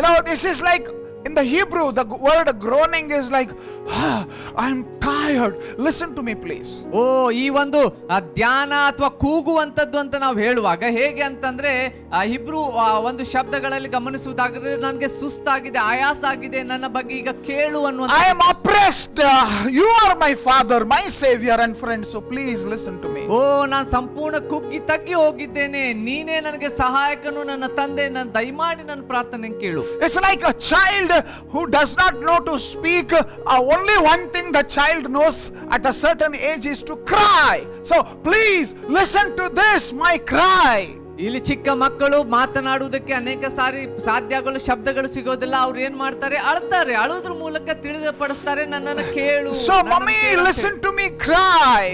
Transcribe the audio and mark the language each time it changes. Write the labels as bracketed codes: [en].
[en] This is like, in the Hebrew, the word groaning is like, "I'm tired. Listen to me, please." [kn] ಓ, ಈ ಒಂದು ಧ್ಯಾನ ಅಥವಾ ಕೂಗುವಂತದ್ದು ಅಂತ ನಾವು ಹೇಳುವಾಗ ಹೇಗೆ ಅಂತಂದ್ರೆ, ಹಿಬ್ರು ಒಂದು ಶಬ್ದಗಳಲ್ಲಿ ಗಮನಿಸುವುದಾದ್ರೆ, ನನಗೆ ಸುಸ್ತಾಗಿದೆ, ಆಯಾಸ ಆಗಿದೆ, ನನ್ನ ಬಗ್ಗೆ ಈಗ ಕೇಳು ಅನ್ನುವಂತ. [en] I am oppressed. You are my Father, my Savior and friend. So please listen to me. [kn] ಓ, ನಾನು ಸಂಪೂರ್ಣ ಕುಗ್ಗಿ ತಗ್ಗಿ ಹೋಗಿದ್ದೇನೆ, ನೀನೇ ನನಗೆ ಸಹಾಯಕನು, ನನ್ನ ತಂದೆ, ನನ್ನ ದಯಮಾಡಿ ನನ್ನ ಪ್ರಾರ್ಥನೆ ಕೇಳು. [en] It's like a child who does not know to speak. Only one thing the child knows at a certain age is to cry. So please listen to this, my cry. [kn] ಇಲ್ಲಿ ಚಿಕ್ಕ ಮಕ್ಕಳು ಮಾತನಾಡುವುದಕ್ಕೆ ಅನೇಕ ಸಾರಿ ಸಾಧ್ಯಗಳು, ಶಬ್ದಗಳು ಸಿಗೋದಿಲ್ಲ. ಅವ್ರು ಏನ್ ಮಾಡ್ತಾರೆ? ಅಳ್ತಾರೆ. ಅಳುವುದ್ರ ಮೂಲಕ ತಿಳಿದುಪಡಿಸ್ತಾರೆ, ನನ್ನನ್ನು ಕೇಳು. [en] So mommy, listen to me cry.